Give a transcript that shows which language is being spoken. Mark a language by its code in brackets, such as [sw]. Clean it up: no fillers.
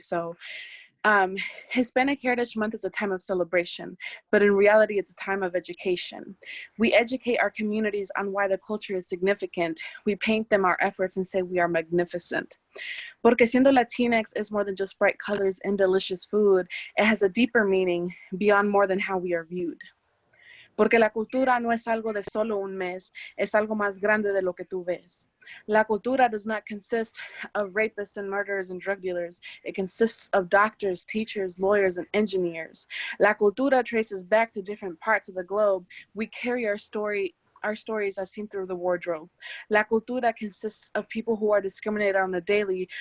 [en] So Hispanic Heritage Month is a time of celebration, but in reality, it's a time of education. We educate our communities on why the culture is significant. We paint them our efforts and say we are magnificent. [es] Porque siendo [en] Latinx is more than just bright colors and delicious food. It has a deeper meaning beyond more than how we are viewed. [es] Porque la cultura no es algo de solo un mes, es algo más grande de lo que tú ves. La cultura [en] does not consist of rapists and murderers and drug dealers. It consists of doctors, teachers, lawyers, and engineers. [es] La cultura [en] traces back to different parts of the globe. We carry our stories as seen through the wardrobe. [es] La cultura [en] consists of people who are discriminated on the daily.